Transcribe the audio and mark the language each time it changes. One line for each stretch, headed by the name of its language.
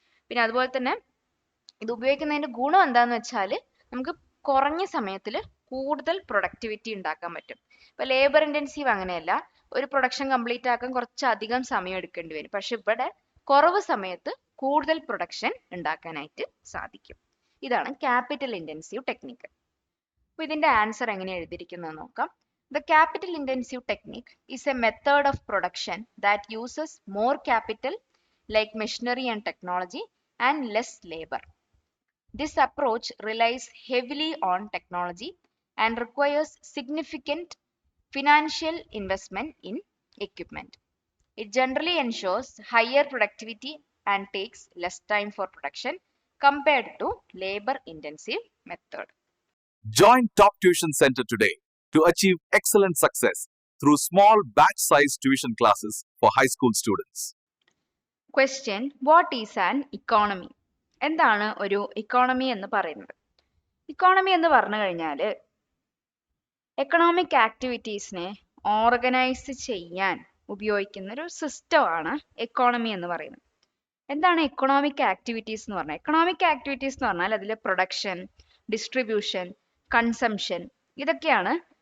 Malayalam: പിന്നെ അതുപോലെ തന്നെ ഇത് ഉപയോഗിക്കുന്നതിന്റെ ഗുണം എന്താന്ന് വെച്ചാൽ നമുക്ക് കുറഞ്ഞ സമയത്തിൽ കൂടുതൽ പ്രൊഡക്ടിവിറ്റി ഉണ്ടാക്കാൻ പറ്റും. ഇപ്പൊ ലേബർ ഇൻറ്റൻസീവ് അങ്ങനെയല്ല, ഒരു പ്രൊഡക്ഷൻ കംപ്ലീറ്റ് ആക്കാൻ കുറച്ചധികം സമയം എടുക്കേണ്ടി വരും. പക്ഷെ ഇവിടെ കുറവ് സമയത്ത് കൂടുതൽ പ്രൊഡക്ഷൻ ഉണ്ടാക്കാനായിട്ട് സാധിക്കും. ഇതാണ് ക്യാപിറ്റൽ ഇൻറ്റൻസീവ് ടെക്നിക്ക്. അപ്പൊ ഇതിന്റെ ആൻസർ എങ്ങനെ എഴുതിയിരിക്കുന്നത് നോക്കാം.
English: The capital intensive technique is a method of production that uses more capital like machinery and technology and less labor. This approach relies heavily on technology and requires significant financial investment in equipment. It generally ensures higher productivity and takes less time for production compared to labor intensive method. Join Top Tuition Center today to achieve excellent success through small batch-sized tuition classes for high school students. Question: What is an economy?
Malayalam: എന്താണ് ഒരു economy എന്ന് പറയുന്നത്? Economy എന്ന് പറഞ്ഞു കഴിഞ്ഞാൽ economic ആക്ടിവിറ്റീസിനെ organise ചെയ്യാൻ ഉപയോഗിക്കുന്ന ഒരു സിസ്റ്റമാണ് എക്കോണമി എന്ന് പറയുന്നത്. എന്താണ് എക്കണോമിക് ആക്ടിവിറ്റീസ് എന്ന് പറഞ്ഞാൽ? എക്കണോമിക് ആക്ടിവിറ്റീസ് എന്ന് പറഞ്ഞാൽ അതിൽ പ്രൊഡക്ഷൻ, ഡിസ്ട്രിബ്യൂഷൻ, കൺസംഷൻ ഇതൊക്കെയാണ്